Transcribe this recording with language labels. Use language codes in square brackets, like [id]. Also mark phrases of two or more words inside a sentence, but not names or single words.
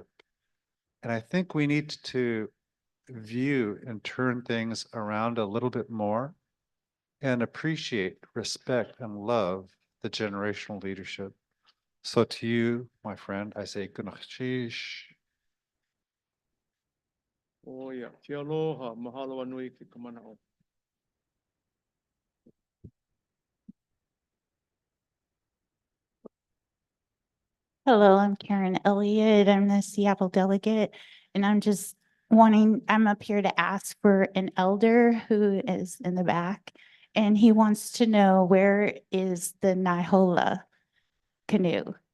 [en] And I think we need to view and turn things around a little bit more and appreciate, respect, and love the generational leadership. So to you, my friend, I say, Gunachshish. Oh yeah, [haw] ke aloha, mahalo anui ke kamanao. [en] Hello, I'm Karen Elliott. I'm the Seattle delegate, and I'm up here to ask for an elder who is in the back, and he wants to know where is the Naihola canoe?